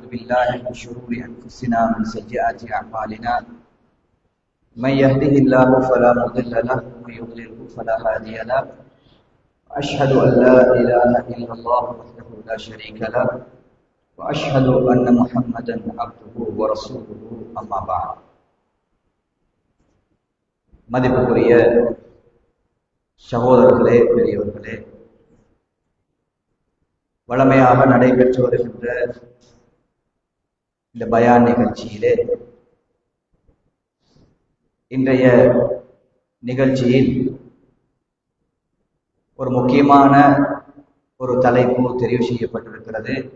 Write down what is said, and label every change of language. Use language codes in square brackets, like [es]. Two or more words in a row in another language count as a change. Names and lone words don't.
[ar] بالله من شرور أنفسنا ومن سيئات أعمالنا من يهده الله فلا مضل له ومن يضلله فلا هادي له وأشهد أن لا إله إلا الله وحده لا شريك له وأشهد أن محمدا عبده ورسوله أما بعد [ta] மதிப்புக்குரிய சகோதரர்களே, பெரியவர்களே, வழமையாக நடைபெற்று வருகின்ற இந்த பயான் நிகழ்ச்சியிலே இன்றைய நிகழ்ச்சியில் ஒரு முக்கியமான ஒரு தலைப்பு தெரிவு செய்யப்பட்டிருக்கிறது.